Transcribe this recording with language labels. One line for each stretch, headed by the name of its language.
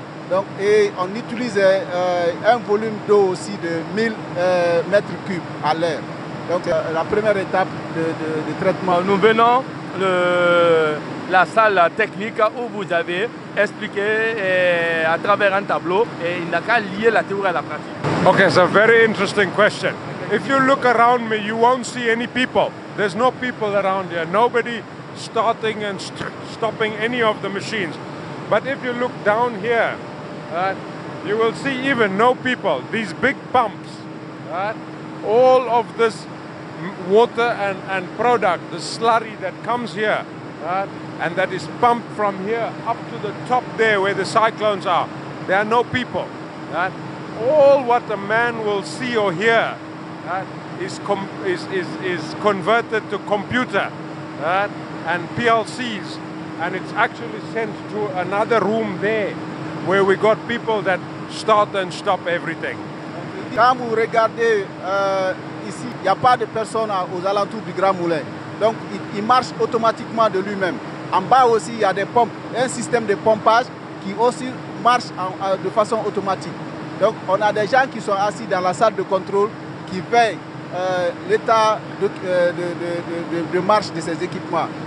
French: Donc, et on utilise un volume d'eau aussi de 1000 mètres cubes à l'heure. Donc la première étape de traitement. Nous venons de la salle technique où vous avez expliqué à travers un tableau et il n'a qu'à lier la théorie à la pratique.
English: Okay, it's a very interesting question. If you look around me, you won't see any people. There's no people around here. Nobody starting and stopping any of the machines. But if you look down here, you will see even no people. These big pumps, all of this water and product, the slurry that comes here, and that is pumped from here up to the top there where the cyclones are. There are no people. All what a man will see or hear is converted to computer and PLCs, and it's actually sent to another room there where we got people that start and stop everything.
French: Quand vous regardez ici, il n'y a pas de personnes aux alentours du Grand Moulin. Donc il marche automatiquement de lui-même. En bas aussi, il y a des pompes, un système de pompage qui aussi marche de façon automatique. Donc on a des gens qui sont assis dans la salle de contrôle qui veillent l'état de marche de ces équipements.